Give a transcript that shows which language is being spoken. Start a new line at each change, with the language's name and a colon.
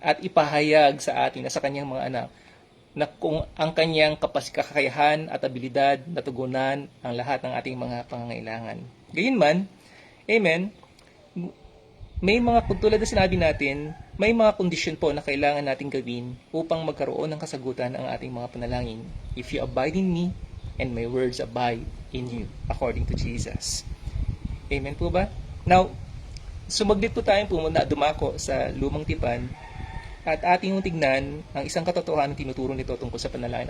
Filipino: At ipahayag sa atin na sa Kanyang mga anak na kung ang Kanyang kakayahan at abilidad na tugunan ang lahat ng ating mga pangangailangan. Gayunman, amen, may mga, tulad na sinabi natin, may mga kondisyon po na kailangan nating gawin upang magkaroon ng kasagutan ang ating mga panalangin.
English: If you abide in me, and my words abide in you, according to Jesus.
Filipino: Amen po ba? Now, sumaglit po tayo dumako sa lumang tipan at ating tignan ang isang katotohanan tinuturo nito tungkol sa panalangin.